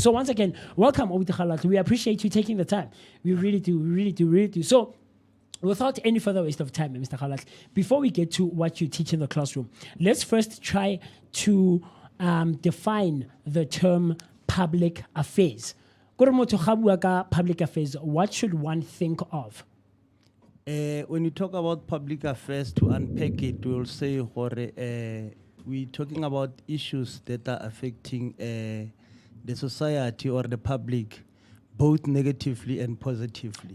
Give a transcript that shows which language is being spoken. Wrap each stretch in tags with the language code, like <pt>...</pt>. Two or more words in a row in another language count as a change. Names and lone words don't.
<en>So once again, welcome, Obuti Kgaolatho. We appreciate you taking the time. We really do. So, without any further waste of time, Mr. Kgaolatho, before we get to what you teach in the classroom, let's first try to define the term public affairs.</en> <tn>Kore motho ga bua ka</tn> <en>public affairs, what should one think of? When you talk about public affairs, to unpack it, we'll say we're talking about issues that are affecting the society or the public, both negatively and positively.</en>